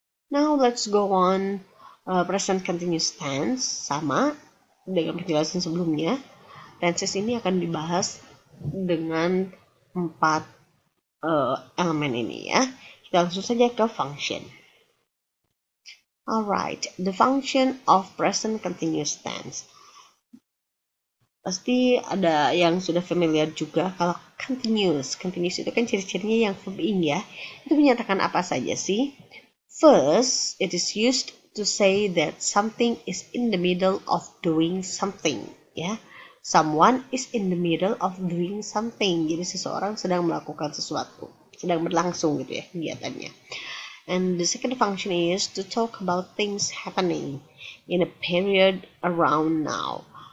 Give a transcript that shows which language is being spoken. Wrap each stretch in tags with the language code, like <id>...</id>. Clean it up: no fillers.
<en>Now let's go on.</en> <id>Present continuous tense sama dengan penjelasan sebelumnya. Tenses ini akan dibahas dengan 4 elemen ini ya. Kita langsung saja ke function.</id> <en>Alright, the function of present continuous tense.</en> <id>Pasti ada yang sudah familiar juga kalau continuous. Continuous itu kan ciri-cirinya yang verb ing ya. Itu menyatakan apa saja sih?</id> <en>First, it is used to say that something is in the middle of doing something, ya. Someone is in the middle of doing something.</en> <id>Jadi seseorang sedang melakukan sesuatu, sedang berlangsung gitu ya kegiatannya.</id> <en>And the second function is to talk about things happening in a period around now.</en>